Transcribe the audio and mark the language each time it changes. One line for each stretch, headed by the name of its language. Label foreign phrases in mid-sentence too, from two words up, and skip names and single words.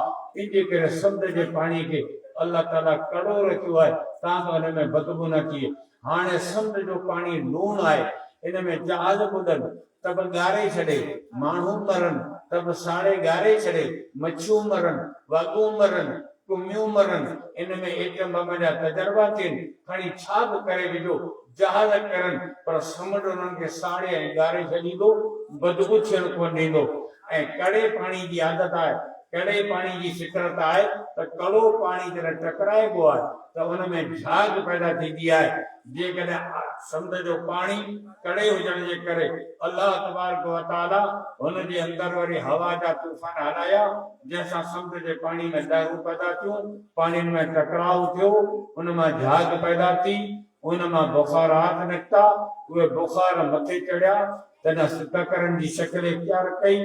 Sindhi: इनजे करे समुंड जे पाणी खे अल्लाह ताला कड़ो रखियो आहे ताकि हुन में बदबू न थिए। हाणे समुंड जो पाणी लूणु आहे, इन में जहाज ॿुधनि त बि ॻारे छॾे, माण्हू मरनि त बि साड़े ॻारे छॾे, मच्छियूं मरनि, वाॻूं मरनि, कुमियूं मरनि। इन में एटम बम जा तजर्बा थियनि, खणी छा बि करे विझो, जहाज करनि, पर समुंड उन्हनि खे साड़े ऐं ॻारे छॾींदो, बदबू थियणु कोन ॾींदो। ऐं कड़े पाणी जी आदत आहे, कड़े पाणी जी फितरत आहे त कड़ो पाणी जॾहिं टकराइबो आहे त हुन में झाग पैदा थींदी आहे। जेकॾहिं समुंड जो पाणी कड़े हुजण जे करे अल्लाह तबारक व तआला हुन जे अंदरि वरी हवा जा तूफ़ान हलाया, जंहिंसां समुंड जे पाणी में लहरूं पैदा थियूं, पाणियुनि में टकराव थियो, उन मां झाग पैदा थी, उन मां बुखारात निकिता। उहे बुखार मथे चढ़िया, तॾहिं ककरनि जी शकिल इख्तियार कई।